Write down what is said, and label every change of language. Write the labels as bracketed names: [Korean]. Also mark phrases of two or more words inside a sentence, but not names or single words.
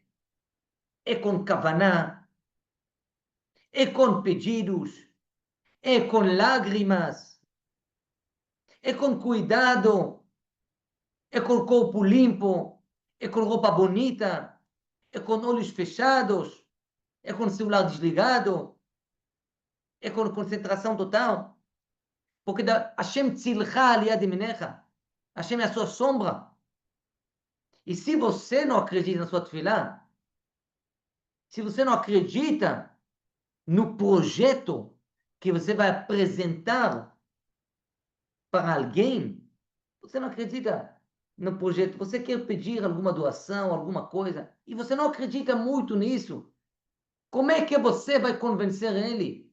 [Portuguese] É com kavaná, é com pedidos, é com lágrimas, é com cuidado, é com corpo limpo, é com roupa bonita, é com olhos fechados, é com celular desligado, é com concentração total. [Hebrew] Porque השם צלך על יד ימינך. [Portuguese] Hashem é a sua sombra. E se você não acredita na sua tefilá, se você não acredita no projeto que você vai apresentar para alguém, você não acredita no projeto, você quer pedir alguma doação, alguma coisa, e você não acredita muito nisso, como é que você vai convencer ele?